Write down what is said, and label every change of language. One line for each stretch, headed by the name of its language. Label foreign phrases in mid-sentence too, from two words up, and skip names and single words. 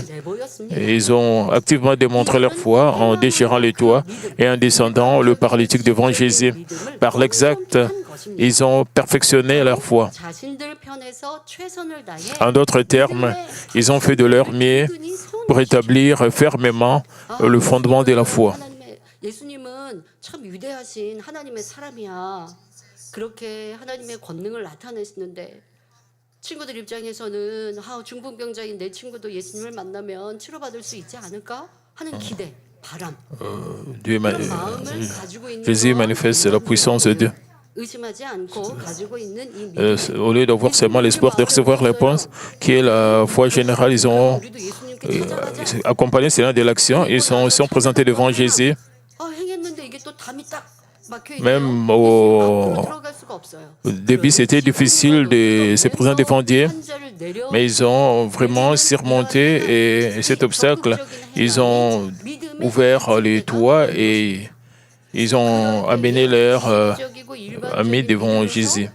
French: Et ils ont activement démontré leur foi en déchirant les toits et en descendant le paralytique devant Jésus. Par l'exact, ils ont perfectionné leur foi. En d'autres termes, ils ont fait de leur mieux pour établir fermement le fondement de la foi.
Korean: 그렇게 하나님의 권능을 나타내시는데 친구들 입장에서는 중풍병자인 내 친구도 예수님을 만나면 치료받을 수 있지 않을까 하는 기대, 바람. 그런 마음을 가지고 있는
French: Jésus manifeste la puissance de Dieu.
Korean: 의심하지 않고 가지고 있는 이 믿음.
French: Au lieu d'avoir seulement l'espoir de recevoir la réponse, qui est la foi générale, ils ont accompagné cela de l'action. Ils sont présentés devant Jésus.
Korean: 행했는데 이게 또 담이 딱
French: Même au début, c'était difficile de se présenter devant Dieu, mais ils ont vraiment surmonté cet obstacle. Ils ont ouvert les toits et ils ont amené leurs amis devant Jésus.